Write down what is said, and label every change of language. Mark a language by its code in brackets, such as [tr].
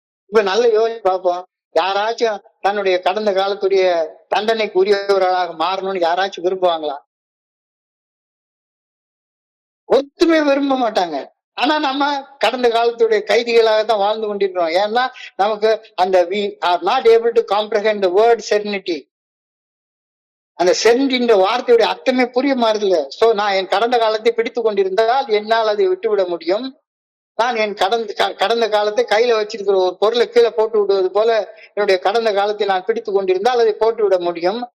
[ta] இப்ப நல்ல யோசிச்சு பார்ப்போம். யாராச்சும் தன்னுடைய கடந்த காலத்துடைய தண்டனைக்கு உரியவர்களாக மாறணும்னு யாராச்சும் விரும்புவாங்களா? ஒத்துமே விரும்ப மாட்டாங்க. ஆனா நம்ம கடந்த காலத்துடைய கைதிகளாக தான் வாழ்ந்து கொண்டிருக்கிறோம். ஏன்னா நமக்கு அந்த [en] we are not able to comprehend the word serenity. [ta] அந்த செரினிட்டின்ற வார்த்தையுடைய அர்த்தமே புரிய மாறுதில்ல. சோ நான் என் கடந்த காலத்தை பிடித்து கொண்டிருந்தால் என்னால் அதை விட்டுவிட முடியும். நான் என் கடந்த காலத்தை கையில வச்சிருக்கிற ஒரு பொருளை கீழே போட்டு விடுவது போல என்னுடைய கடந்த காலத்தை நான் பிடித்து கொண்டிருந்தால் அதை போட்டு விட முடியும்.